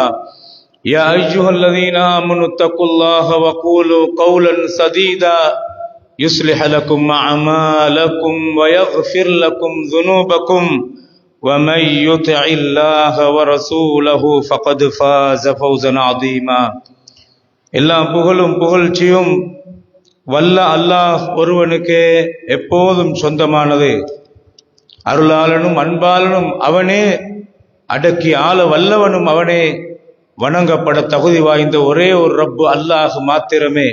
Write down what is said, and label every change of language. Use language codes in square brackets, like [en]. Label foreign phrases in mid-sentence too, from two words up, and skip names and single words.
[ar] يا أيها الذين آمنوا اتقوا الله وقولوا قولا سديدا يصلح لكم أعمالكم ويغفر لكم ذنوبكم ومن يطع الله ورسوله فقد فاز فوزا عظيما. [ta] எல்லா புகழும் புகழ்ச்சியும் வல்ல அல்லாஹ் ஒருவனுக்கே எப்போதும் சொந்தமானது. அருளாளனும் அன்பாளனும் அவனே, அடக்கி ஆள வல்லவனும் அவனே, வணங்கப்பட தகுதி வாய்ந்த ஒரே ஒரு ரப்பு அல்லாஹ் மாத்திரமே.